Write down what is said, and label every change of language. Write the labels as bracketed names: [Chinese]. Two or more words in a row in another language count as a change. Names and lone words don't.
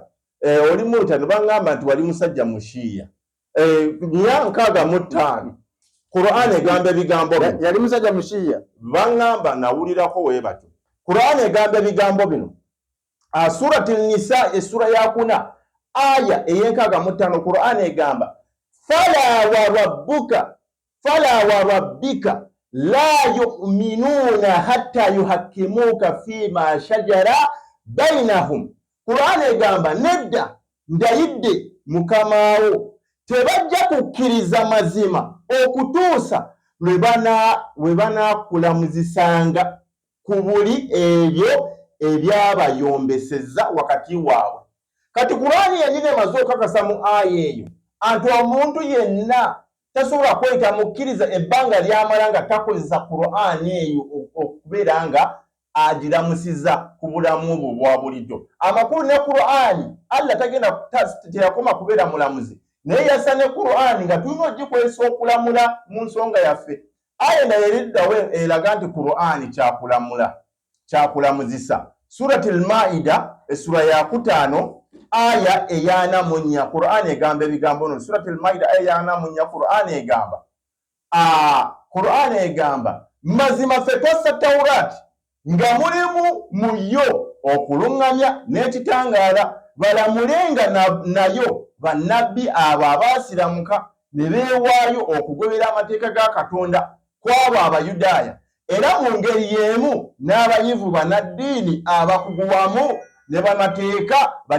[Ganda] Oli mutano bangamba nti wali musajja mushiya. 65 Qur'an egamba ebigambo bino. Yali musajja mushiya. Bangamba nawulirako webatyo. Qur'an egamba ebigambo bino. Surati Nisa essura ya 4 aya ey'enkaga Qur'an egamba [Arabic] فلا وربك لا يؤمنون حتى يحكموك فيما شجر بينهم. [Ganda] Qur'an egamba nedda ndayidde mukamawo tebajja kukkiriza mazima okutuusa lwe banaakulamuzisanga ku buli ebyo ebyabayombeseza wakati waabwe. Kati Qur'ani yennyini emaze okakasa mu aya eyo anti omuntu yenna tasobola kweyita mukkiriza ebbanga lyamala nga takozesa Qur'ani eyo okubeera nga agiramusiza ku bulamu bwo bwa bulijjo. Amakulu ne Qur'ani Allah tagenda teyakoma kubeera mulamuzi, naye yassa ne Qur'ani nga tulina ogikozesa okulamula mu nsonga yaffe. Aya nayo eriddawo eraga nti Qur'ani kyakulamuzisa. Surati al-Maida essura ya 5 aya eya 4 Qur'ani egamba ebigambo no. Surati al-Maida aya ya 4 Qur'ani egamba mazima ffe twassa Tawurati nga mulimu mu yo okuluŋŋamya n'ekitangaala, balamulenga nayo bannabbi abo abaasiramuka ne beewaayo okugobera amateeka ga Katonda kwabo Abayudaaya, era mu ngeri y'emu n'abayivu bannaddiini abakugu wamu ne bamateeka